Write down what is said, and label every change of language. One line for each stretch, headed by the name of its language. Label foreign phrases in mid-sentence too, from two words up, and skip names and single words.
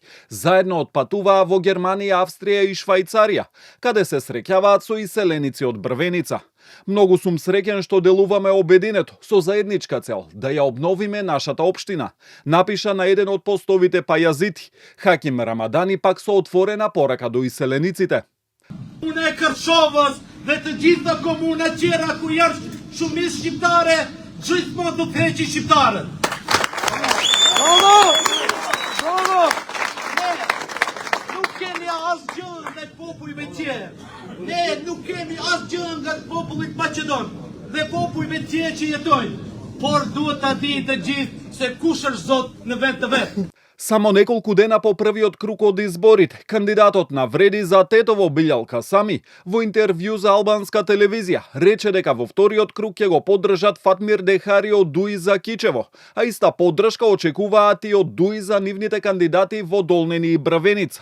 Macedonian: Заедно отпатуваа во Германија, Австрија и Швајцарија, каде се среќаваат со иселеници од Брвеница. Многу сум среќен што делуваме обединето со заедничка цел да ја обновиме нашата општина, напиша на еден од постовите Пајазити. Хаким Рамадани пак со отворена порака до иселениците.
Albanian: Unë e Kërçovës dhe të gjitha komuna tjera ku janë shumicë shqiptare, gjithmonë do të heqin shqiptarët. Nuk kemi asgjë nga popujve tjerë. Ne nuk kemi asgjë nga popullit Maqedon dhe popujve tjerë që jetojnë. Por duhet ta dinë të gjithë se kush është Zot në vend të vet.
Macedonian: Само неколку дена по првиот круг од изборите, кандидатот на Вреди за Тетово Билјал Касами во интервју за албанска телевизија рече дека во вториот круг ќе го поддржат Фатмир Дехари од Дуи за Кичево, а иста поддршка очекуваат и од Дуи за нивните кандидати во Долнени и Брвеница.